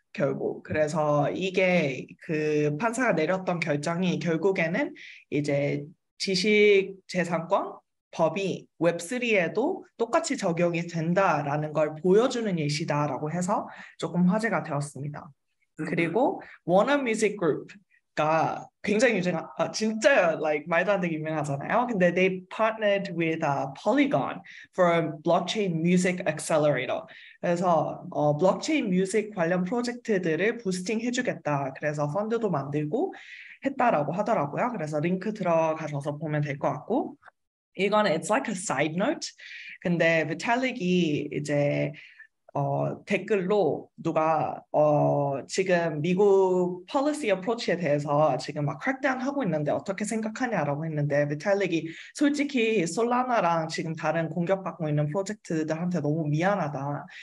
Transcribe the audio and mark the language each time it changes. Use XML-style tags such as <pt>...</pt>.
<ko>결국 그래서 이게 그 판사가 내렸던 결정이 결국에는 이제 지식재산권 법이 웹3에도 똑같이 적용이 된다라는 걸 보여주는 예시다라고 해서 조금 화제가 되었습니다. 그리고 워너 뮤직 그룹가 굉장히 진짜 like 말도 안 되게 유명하잖아요. 근데</ko> <en>they partnered with Polygon for a blockchain music accelerator.</en> <ko>그래서 블록체인 뮤직 관련 프로젝트들을 부스팅 해주겠다. 그래서 펀드도 만들고 했다라고 하더라고요. 그래서 링크 들어가셔서 보면 될 것 같고 이거는</ko> <en>it's like a side note.</en> <ko>근데 비탈릭이 이제 댓글로 누가 지금 미국</ko> <en>policy approach</en> <ko>에 대해서 지금 막 crackdown 하고 있는데 어떻게 생각하냐라고 했는데 비탈릭이 솔직히 솔라나랑 지금 다른 공격받고 있는 프로젝트들한테 너무 미안하다.</ko>